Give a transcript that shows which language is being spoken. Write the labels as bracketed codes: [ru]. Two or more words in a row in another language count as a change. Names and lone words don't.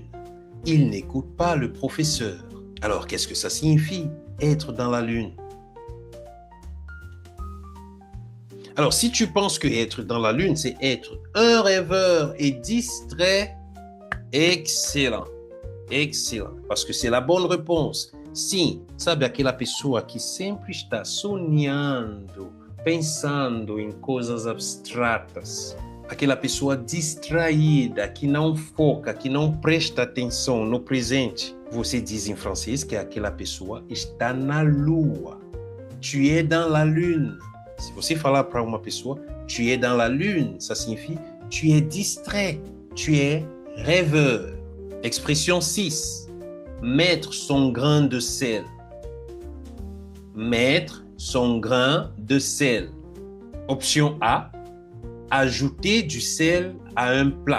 [fr] Il n'écoute pas le professeur. Alors, qu'est-ce que ça signifie, être dans la lune? Alors, si tu penses que être dans la lune, c'est être un rêveur et distrait, excellent. Excellent, parce que c'est la bonne réponse. [pt] Sim, sabe aquela pessoa que sempre está sonhando, pensando em coisas abstratas. Aquela pessoa distraída, que não foca, que não presta atenção no presente. Você diz em francês que aquela pessoa está na lua. [fr] Tu es dans la lune. [pt] Se você falar para uma pessoa, [fr] tu es dans la lune, ça signifie tu es distrait, tu es rêveur. Expression 6. Mettre son grain de sel. Mettre son grain de sel. Option A. Ajouter du sel à un plat.